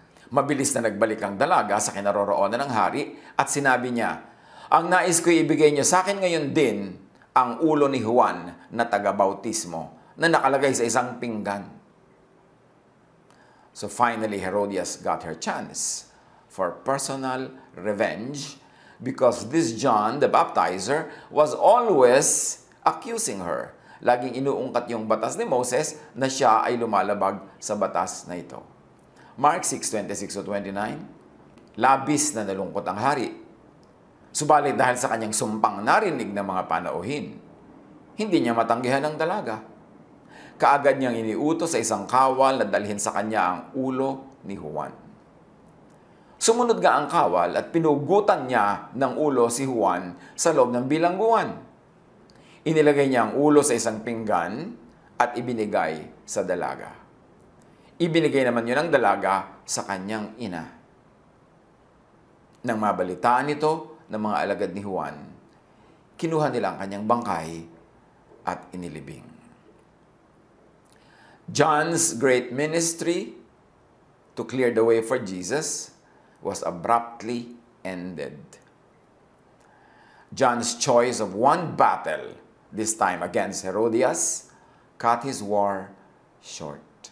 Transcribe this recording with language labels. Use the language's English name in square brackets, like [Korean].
[Filipino] Mabilis na nagbalik ang dalaga sa kinaroroonan ng hari at sinabi niya, "Ang nais ko ibigay niyo sa akin ngayon din ang ulo ni Juan na taga-bautismo na nakalagay sa isang pinggan." [English] So finally, Herodias got her chance for personal revenge because this John the Baptizer was always accusing her. [Filipino] Laging inuungkat yung batas ni Moses na siya ay lumalabag sa batas na ito. Mark 6:26-29, labis na nalungkot ang hari. Subalit dahil sa kanyang sumpang narinig ng mga panauhin, hindi niya matanggihan ang dalaga. Kaagad niyang iniutos sa isang kawal na dalhin sa kanya ang ulo ni Juan. Sumunod nga ang kawal at pinugutan niya ng ulo si Juan sa loob ng bilangguan. Inilagay niya ang ulo sa isang pinggan at ibinigay sa dalaga. Ibinigay naman yun ng dalaga sa kanyang ina. Nang mabalitaan ito ng mga alagad ni Juan, kinuha nila ang kanyang bangkay at inilibing. [English] John's great ministry to clear the way for Jesus was abruptly ended. John's choice of one battle, this time against Herodias, cut his war short.